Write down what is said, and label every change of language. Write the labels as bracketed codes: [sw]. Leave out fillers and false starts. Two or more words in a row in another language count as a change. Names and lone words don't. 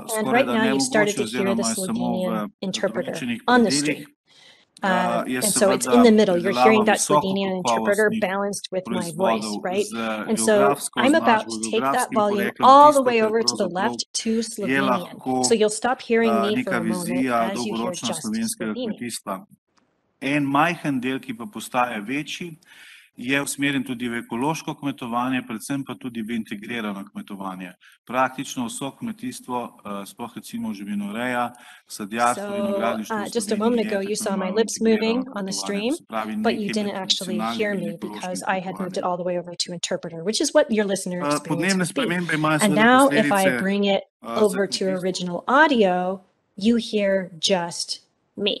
[en] And right now you started to hear the Slovenian interpreter on the stream. And so it's in the middle. You're hearing that Slovenian interpreter balanced with my voice, right? And so I'm about to take that volume all the way over to the left to Slovenian. So you'll stop hearing me for a moment as you hear just Slovenian. [sl] En majhen del, ki pa postaja večji, je usmerjen tudi v ekološko kmetovanje, predvsem pa tudi v integrirano kmetovanje. Praktično vso kmetijstvo, sploh recimo živinoreja, sadjarstvo, vinogradništvo. [en] Just a moment ago, you saw my lips moving on the stream, but you didn't actually hear me because I had moved it all the way over to interpreter, which is what your listener experience would be. And now if I bring it over to original audio, you hear just me.